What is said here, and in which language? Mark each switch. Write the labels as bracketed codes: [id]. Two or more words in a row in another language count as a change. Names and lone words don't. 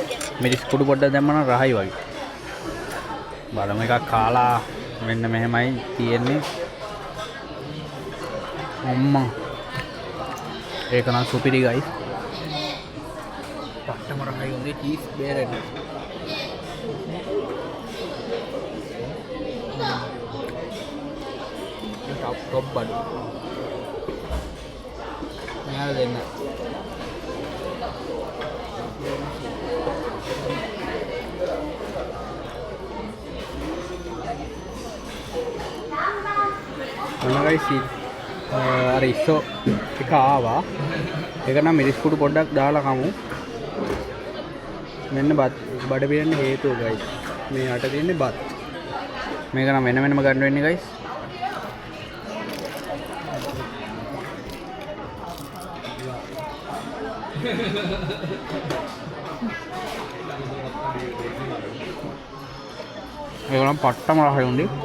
[si] මිරිස් කුඩු පොඩ්ඩක් දැම්මම රහයි වගේ. බලමු එකක් කාලා මෙන්න මෙහෙමයි තියෙන්නේ. අම්මා. ඒක නම් සුපිරි ගයිස්. පට්ටම රහයි වගේ චීස් බේරෙන්න. टॉप बड यहाँ देना अरे इස්සो එක ආවා. ඒක නම් මිරිස් කුඩු පොඩ්ඩක් දාලා කමු. මෙන්න බඩ පිරෙන්න හේතුව ගයිස්. මේ යට තියෙන්නේ බත්. මේක නම් වෙන වෙනම ගන්න වෙන්නේ ගයිස්. ඒක නම් පට්ටම රහයි උන්දි.